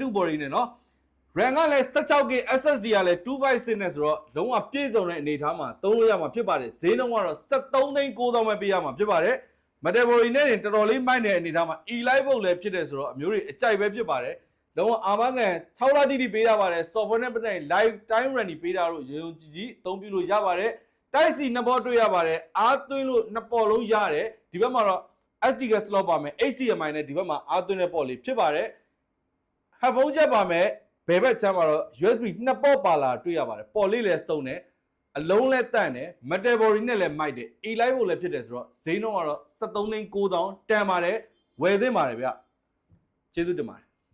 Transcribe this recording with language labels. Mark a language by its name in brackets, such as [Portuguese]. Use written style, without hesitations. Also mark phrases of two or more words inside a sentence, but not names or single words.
[Burmese] body နဲ့เนาะ RAM ကလည်း 16GB SSD ကလည်း256နဲ့ဆိုတော့လုံးဝပြည့်စုံတဲ့အနေအထားမှာသုံးလို့ရမှာဖြစ်ပါတယ်ဈေးနှုန်းကတော့73,900ပဲပေးရမှာဖြစ်ပါတယ် Metal body နဲ့တော်တော်လေးမိုက်တဲ့အနေအထားမှာ E-Live ဘုတ်လည်းဖြစ်တယ်ဆိုတော့အမျိုးတွေအကြိုက်ပဲဖြစ်ပါတယ်လုံးဝအာမခံ6လတိတိပေးရပါတယ် software နဲ့ပတ်သက်ရင် [English] live time running [Burmese] ပေးတာလို့ရုံကြည်အသုံးပြုလို့ရပါတယ်တိုက်စီနှစ်ပေါ်တွေ့ရပါတယ်အားသွင်းလို့နှစ်ပေါ်လုံးရတယ်ဒီဘက်မှာတော့ [English] SD card slot [Burmese] ပါမယ် HDMI နဲ့ဒီဘက်မှာအားသွင်းတဲ့ပေါ်လေးဖြစ်ပါတယ် [English] headphone jack [Burmese] ပါမယ်ဘယ်ဘက်ချမ်းမှာတော့ USB နှစ်ပေါ်ပါလာတွေ့ရပါတယ်ပေါ်လေးလည်းစုံတယ်အလုံးလည်းတန့်တယ် [English] metal body [Burmese] နဲ့လည်းမိုက်တယ် E-Live ဘုတ်လည်းဖြစ်တယ်ဆိုတော့ဈေးနှုန်းကတော့73,900တန်ပါတယ်ဝယ်သင့်ပါတယ်ဗျကျေးဇူးတင်ပါတယ်